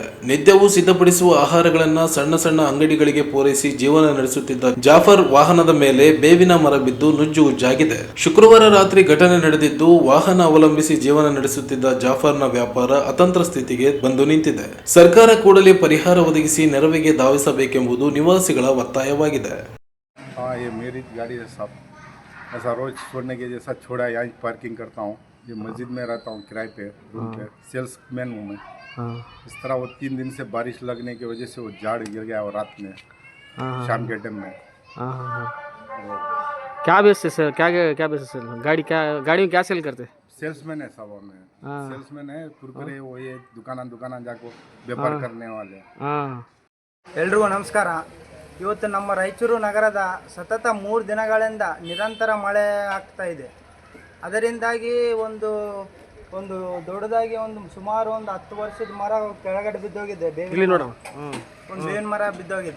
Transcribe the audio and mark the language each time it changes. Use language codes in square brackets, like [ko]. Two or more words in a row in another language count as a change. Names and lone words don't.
[kn] ನಿತ್ಯವೂ ಸಿದ್ಧಪಡಿಸುವ ಆಹಾರಗಳನ್ನ ಸಣ್ಣ ಅಂಗಡಿಗಳಿಗೆ ಪೂರೈಸಿ ಜೀವನ ನಡೆಸುತ್ತಿದ್ದ ಜಾಫರ್ ವಾಹನದ ಮೇಲೆ ಬೇವಿನ ಮರ ಬಿದ್ದು ನುಜ್ಜು ಉಜ್ಜಾಗಿದೆ. ಶುಕ್ರವಾರ ರಾತ್ರಿ ಘಟನೆ ನಡೆದಿದ್ದು, ವಾಹನ ಅವಲಂಬಿಸಿ ಜೀವನ ನಡೆಸುತ್ತಿದ್ದ ಜಾಫರ್ನ ವ್ಯಾಪಾರ ಅತಂತ್ರ ಸ್ಥಿತಿಗೆ ಬಂದು ನಿಂತಿದೆ. ಸರ್ಕಾರ ಕೂಡಲೇ ಪರಿಹಾರ ಒದಗಿಸಿ ನೆರವಿಗೆ ಧಾವಿಸಬೇಕೆಂಬುದು ನಿವಾಸಿಗಳ ಒತ್ತಾಯವಾಗಿದೆ. [hi] हाँ, ये मेरी गाड़ी है साहब. ऐसा रोज़ छोड़ने के जैसा छोड़ा, यहाँ पार्किंग करता हूँ. ये मस्जिद में रहता हूँ किराए पे, रूम पे. सेल्समैन हूँ मैं. इस तरह वो 3 दिन से बारिश लगने की वजह से वो झाड़ गिर गया और रात में शाम के टाइम में. क्या बेस है सर? क्या बेस है सर? गाड़ी में क्या सेल करते? सेल्समैन है साहब. हमें सेल्समैन है. कुरकुरे वो ये दुकान जाको व्यापार करने वाले. [kn] ಎಲ್ರಿಗೂ ನಮಸ್ಕಾರ. ಇವತ್ತು ನಮ್ಮ ರಾಯಚೂರು ನಗರದ ಸತತ 3 ದಿನಗಳಿಂದ ನಿರಂತರ ಮಳೆ ಆಗ್ತಾ ಇದೆ. ಅದರಿಂದಾಗಿ ಒಂದು ದೊಡ್ಡದಾಗಿ ಸುಮಾರು 10 ವರ್ಷದ ಮರ ಕೆಳಗಡೆ ಬಿದ್ದೋಗಿದೆ. ಒಂದು ಬೇವಿನ ಮರ ಬಿದ್ದೋಗಿದೆ.